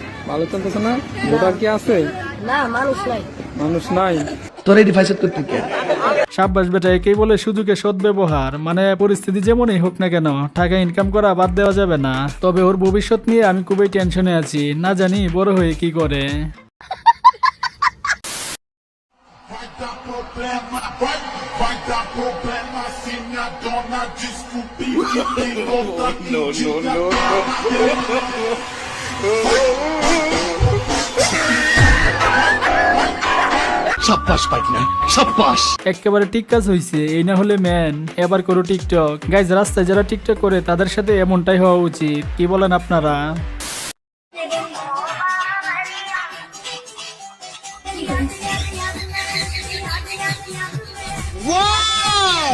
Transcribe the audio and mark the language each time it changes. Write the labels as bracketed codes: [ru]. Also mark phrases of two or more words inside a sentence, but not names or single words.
[bn] ভালো চলতেছে না? ভোটার কি আছে? না, মানুষ নাই। মানুষ নাই। সাব্বাস বেটা, একেই বলে সুযোগে সদ্ব্যবহার। মানে পরিস্থিতি যেমনই হোক না কেন, টাকা ইনকাম করা বাদ দেওয়া যাবে না। তবে ওর ভবিষ্যৎ নিয়ে আমি খুবই টেনশনে আছি, না জানি বড় হয়ে কি করে। [pt] Vai dar problema se minha dona descobrir que tem outra [hi] शाबाश पार्टनर, शाबाश। [bn] একেবারে ঠিক কাজ হয়েছে, এই না হলে ম্যান। এবার করো টিকটক। গাইজ, রাস্তায় যারা টিকটক করে তাদের সাথে এমনটাই হওয়া উচিত। কি বলেন আপনারা? Wow!